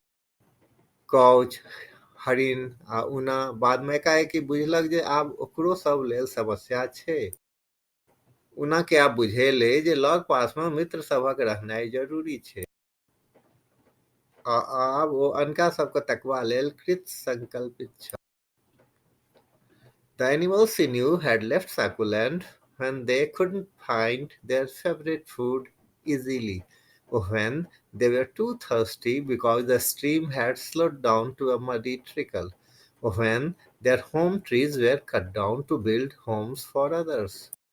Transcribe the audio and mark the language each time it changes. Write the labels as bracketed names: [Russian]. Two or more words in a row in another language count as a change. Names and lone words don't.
[Maithili] कौच, हरिन आ उना बादमे एकाएकी बुझलक जे आब ओकरो सब लेल समस्या छै। उना के आब बुझेले जे लग पास में मित्र सभक रहनाइ जरूरी छै आ आब ओ अनका सबके तकबा लेल कृत संकल्पित छल। [English] The animals she knew had left Sakuland when they couldn't find their favorite food easily, or when they were too thirsty because the stream had slowed down to a muddy trickle, or when their home trees were cut down to build homes for others.